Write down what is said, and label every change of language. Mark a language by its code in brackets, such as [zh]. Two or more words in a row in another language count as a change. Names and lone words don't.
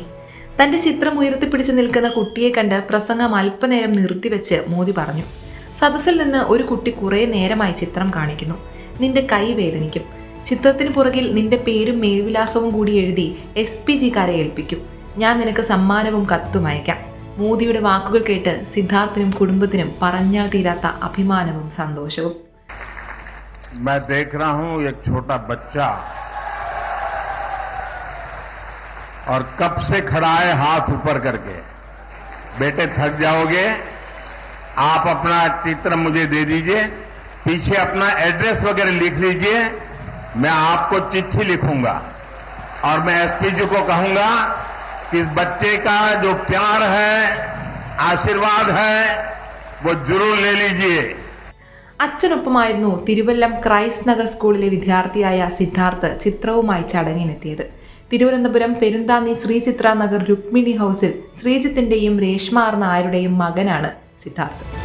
[ml] തന്റെ ചിത്രം ഉയർത്തിപ്പിടിച്ച് നിൽക്കുന്ന കുട്ടിയെ കണ്ട് പ്രസംഗം അല്പനേരം നിർത്തിവെച്ച് മോദി പറഞ്ഞു, സദസ്സിൽ നിന്ന് ഒരു കുട്ടി കുറേ നേരമായി ചിത്രം കാണിക്കുന്നു. നിന്റെ കൈ വേദനിക്കും. ചിത്രത്തിന് പുറകിൽ നിന്റെ പേരും മേൽവിലാസവും കൂടി എഴുതി SPGക്കാരെ ഏൽപ്പിക്കും. ഞാൻ നിനക്ക് സമ്മാനവും കത്തും അയക്കാം. മോദിയുടെ വാക്കുകൾ കേട്ട് സിദ്ധാർത്ഥിനും കുടുംബത്തിനും പറഞ്ഞാൽ തീരാത്ത അഭിമാനവും സന്തോഷവും. [hi] मैं देख रहा हूं एक छोटा बच्चा और कब से खड़ा है हाथ ऊपर करके. बेटे थक जाओगे, आप अपना चित्र मुझे दे दीजिए, पीछे अपना एड्रेस वगैरह लिख लीजिए. मैं आपको चिट्ठी लिखूंगा और मैं SPG को कहूंगा कि इस बच्चे का जो प्यार है, आशीर्वाद है, वो जरूर ले लीजिए. [ml] അച്ഛനൊപ്പമായിരുന്നു തിരുവല്ലം ക്രൈസ്റ്റ് നഗർ സ്കൂളിലെ വിദ്യാർത്ഥിയായ സിദ്ധാർത്ഥ് ചിത്രവുമായി ചടങ്ങിനെത്തിയത്. തിരുവനന്തപുരം പെരുന്താന്നി ശ്രീചിത്ര നഗർ രുക്മിണി ഹൗസിൽ ശ്രീജിത്തിന്റെയും രേഷ്മ ആർ നായരുടെയും മകനാണ് സിദ്ധാർത്ഥ്.